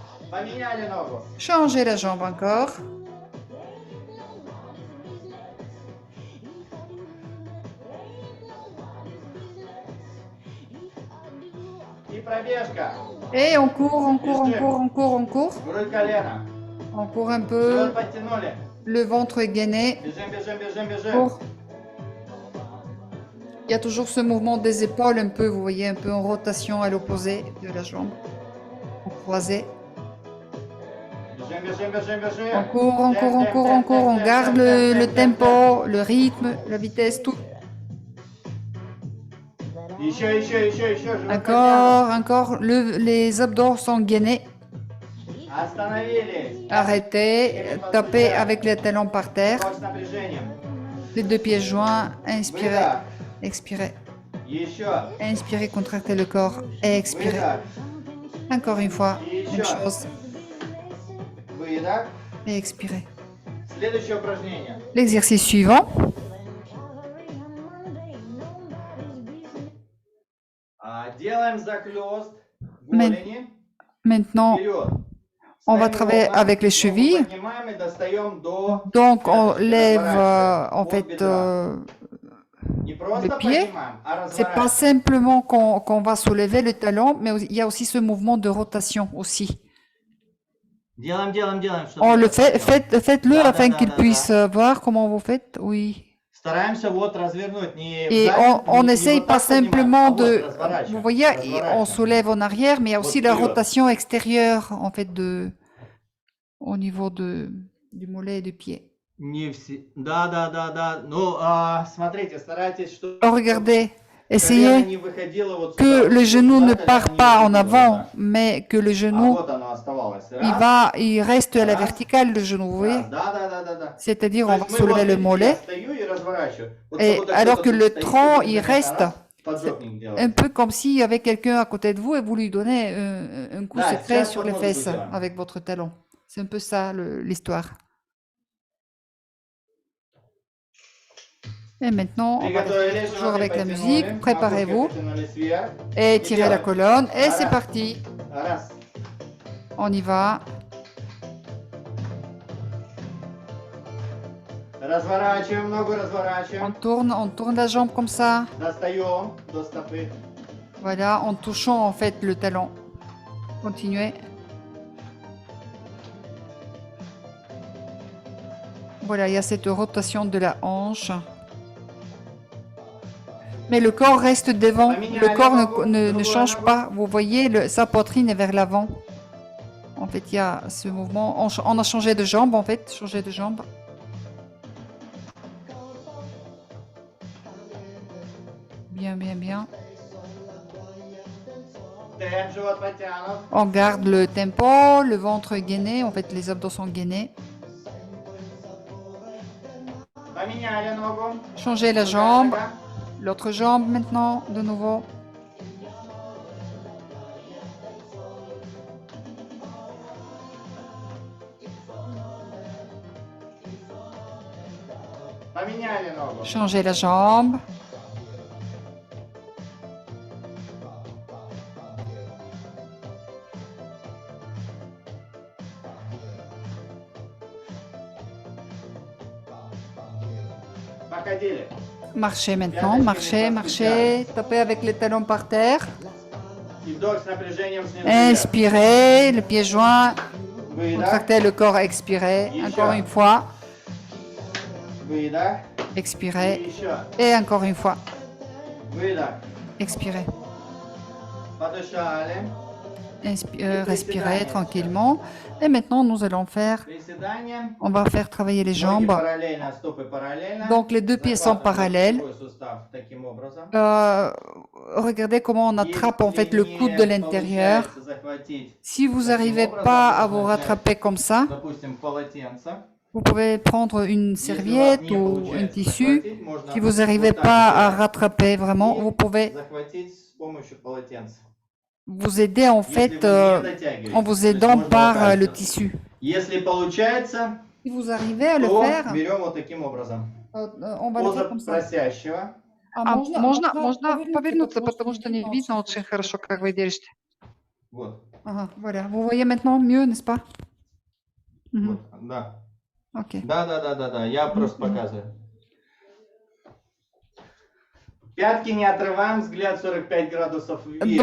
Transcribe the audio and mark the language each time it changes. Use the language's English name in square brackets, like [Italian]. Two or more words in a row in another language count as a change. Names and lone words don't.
[Russian] Поменяли ногу. [French] Changez la jambe encore. [Russian] И пробежка. [French] Et on court, on court, on court, on court, on court. [Russian] Грудь, колено. [French] On court un [Russian] Живот [French] peu. [Russian] подтянули. [French] Le ventre gainé. [Russian] Бежим, бежим, бежим, бежим. [French] Court. Il y a toujours ce mouvement des épaules un peu, vous voyez, un peu en rotation à l'opposé de la jambe. En croisé. [Russian] Бежим, бежим, бежим, бежим. [French] On court, on court, on court, on court. On garde le tempo, le rythme, la vitesse, tout. [Russian] Еще. Живот [French] Encore, encore. Les abdos sont gainés. [Russian] подтянут. Остановились. [French] Arrêtez. Tapez avec les talons par terre. [Russian] Руки с напряжением. [French] Les deux pieds joints. Inspirez. [Russian] Выдох. [French] Expirez. [Russian] Еще. [French] Inspirez, contractez le corps. Expirez. [Russian] Выдох. [French] Encore une fois. Même chose. [Russian] Выдох. [French] Et expirez. [Russian] Следующее упражнение. [French] L'exercice suivant. [Russian] Делаем захлёст голени. [French] Maintenant, [Russian] Вперед. [French] on va [Russian] Ставим [French] travailler [Russian] ногу, [French] avec les [Russian] ногу [French] chevilles. [Russian] поднимаем и достаем до [French] Donc, on [Russian] пяточки, [French] lève [Russian] разворачиваем [French] en [Russian] от [French] fait [Russian] бедра. Не просто [French] le pied. [Russian] поднимаем, а [French] C'est pas [Russian] разворачиваем. [French] simplement qu'on va soulever le talon, mais il y a aussi ce mouvement de rotation aussi. [Russian] Делаем, чтобы [French] On le [Russian] это [French] fait, [Russian] сделать. [French] faites-le [Russian] Да, [French] afin [Russian] да, [French] qu'il [Russian] да, [French] puisse [Russian] да. [French] voir comment vous faites. Oui. [Russian] Стараемся вот развернуть, не [French] Et [Russian] вдаль, [French] on [Russian] не [French] n'essaye [Russian] вот [French] pas [Russian] так поднимаем, [French] simplement [Russian] а вот [French] de, [Russian] разворачиваем, [French] vous voyez, on [Russian] разворачиваем. [French] soulève en arrière, mais il y a aussi la [Russian] Вперед. [French] rotation extérieure en fait au niveau du mollet et du pied. [Russian] Не все. Да. Ну, смотрите, старайтесь, чтобы [French] Alors regardez, [Russian] колено [French] essayez [Russian] не выходило вот [French] que [Russian] сюда. [French] le [Russian] Вот [French] genou [Russian] сюда [French] ne [Russian] колено [French] part [Russian] не [French] pas en [Russian] выходило, [French] avant, [Russian] да. [French] mais que le [Russian] А [French] genou, [Russian] вот оно оставалось. [French] il reste à la [Russian] Раз. [French] verticale, le genou, vous voyez? [Russian] Раз. Да. [French] C'est-à-dire, [Russian] То [French] on [Russian] есть [French] va [Russian] мы [French] soulever [Russian] вот, [French] le [Russian] видите, я [French] mollet, [Russian] стою и разворачиваю. Вот [French] et [Russian] как будто [French] alors [Russian] кто-то [French] que [Russian] тут [French] le [Russian] стоит, [French] tronc, [Russian] и [French] il [Russian] вот это [French] reste [Russian] раз, поджопник делает. [French] un peu comme s'il y avait quelqu'un à côté de vous et vous lui donnez un coup [Russian] Да, [French] secret [Russian] сейчас [French] sur [Russian] вот [French] les [Russian] может быть, [French] fesses [Russian] да. [French] avec votre talon. C'est un peu ça l'histoire. Et maintenant, on va [Russian] Приготовились, [French] rester toujours [Russian] животы [French] avec la [Russian] подтянули, [French] musique. [Russian] макушки [French] Préparez-vous [Russian] потянулись вверх. [French] et tirez la colonne. Et c'est Voilà. parti. [Russian] Раз. [French] On y va. [Russian] Разворачиваем ногу, [French] On [Russian] разворачиваем. [French] tourne la jambe comme ça. [Russian] Достаем до стопы. [French] Voilà, en touchant en fait le talon. Continuez. Voilà, il y a cette rotation de la hanche. Mais le corps reste devant. Le corps ne change pas. Vous voyez, sa poitrine est vers l'avant. En fait, il y a ce mouvement. On a changé de jambe, en fait. Changé de jambe. Bien. [Russian] Темп, живот подтянут. [French] On garde le tempo, le ventre gainé. En fait, les abdos sont gainés. [Russian] Поменяли ногу. [French] Changez la [Russian] Другая [French] jambe. [Russian] нога. [French] L'autre jambe maintenant, de nouveau. [Russian] Поменяли ногу. [French] Changez la jambe. [Russian] Походили. [French] Marchez maintenant, marchez. Tapez avec les talons par terre. [Russian] И вдох с напряжением снизу вверх. [French] Inspirez, le pied joint. [Russian] Выдох. [French] Contractez le corps, expirez. [Russian] Еще. [French] Encore une fois. [Russian] Выдох. И [French] Expirez. [Russian] еще. [French] Et encore une fois. [Russian] Выдох. [French] Expirez. [Russian] Подышали. [French] Respirez tranquillement. Et maintenant, nous allons faire, [Russian] Приседания. [French] on va faire travailler les [Russian] Ноги [French] jambes. [Russian] параллельно, стопы параллельно. [French] Donc, les deux pieds sont [Russian] Захватываем [French] parallèles. [Russian] локтевой сустав таким образом. [French] Regardez comment on attrape en fait le [Russian] Если [French] coude [Russian] не [French] de l'intérieur. [Russian] получается захватить, [French] Si vous n'arrivez pas à vous rattraper comme ça, [Russian] допустим, полотенце, [French] vous pouvez prendre une [Russian] если у вас [French] serviette [Russian] не [French] ou un [Russian] получается [French] tissu. [Russian] захватить, можно [French] Si vous [Russian] вот [French] n'arrivez [Russian] так [French] pas à [Russian] сделать [French] rattraper vraiment, [Russian] и [French] vous pouvez [Russian] захватить с помощью полотенца. [French] vous aider en [Russian] Если [French] fait [Russian] вы не дотягиваете, [French] en vous [Russian] то есть [French] aidant [Russian] можно [French] par [Russian] вот так [French] le [Russian] сделать. [French] tissu. [Russian] Если получается, [French] Si vous arrivez à le [Russian] то [French] faire, [Russian] берем вот таким образом. [French] on va le [Russian] Поза [French] faire comme ça. [Russian] просящего. Можно повернуться, потому что не видно очень хорошо, как вы держите. Вот. [French] Voilà, vous voyez maintenant mieux, n'est-ce pas? [Russian] Вот, да. Ok. Да, я просто показываю. Пятки не отрываем, взгляд 45 градусов вверх.